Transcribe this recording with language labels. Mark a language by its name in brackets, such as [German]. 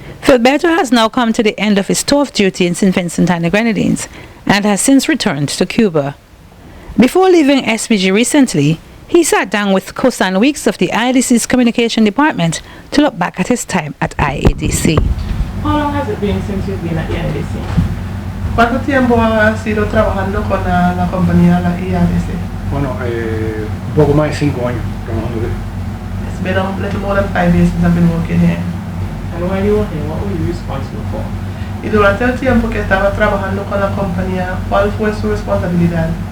[English] Filberto has now come to the end of his tour of duty in St. Vincent and the Grenadines and has since returned to Cuba. Before leaving SPG recently, he sat down with Kosan Weeks of the IADC's communication department to look back at his time at IADC. How long has it been since you've been at the IADC? [Spanish] ¿Cuánto tiempo ha sido trabajando con la compañía la IADC? Bueno, un poco más de 5 años trabajando aquí. [English] It's been a little more than 5 years since I've been working here. And when you were here, what were you responsible for? [Spanish] Y durante el tiempo que estaba trabajando con la compañía, ¿cuál fue su responsabilidad?